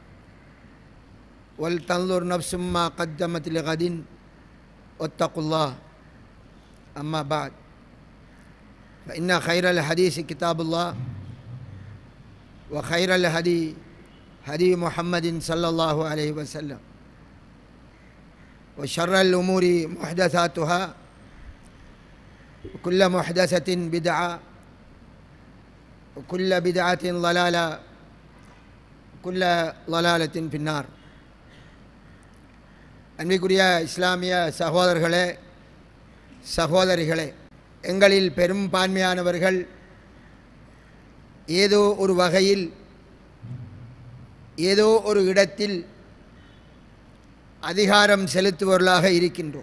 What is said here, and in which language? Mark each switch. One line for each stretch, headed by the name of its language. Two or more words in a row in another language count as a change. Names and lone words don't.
Arabic: ولتنظر نفس ما قدمت لغد واتقوا الله أما بعد فإن خير الحديث كتاب الله وخير الهدي هدي محمد صلى الله عليه وسلم وشر الأمور محدثاتها وكل محدثة بدعة وكل بدعة ضلالة وكل ضلالة في النار.
Tamil: அன்பிற்குரிய இஸ்லாமிய சகோதரர்களே சகோதரிகளே, எங்களில் பெரும்பான்மையானவர்கள் ஏதோ ஒரு வகையில் ஏதோ ஒரு இடத்தில் அதிகாரம் செலுத்துவர்களாக இருக்கின்றோம்.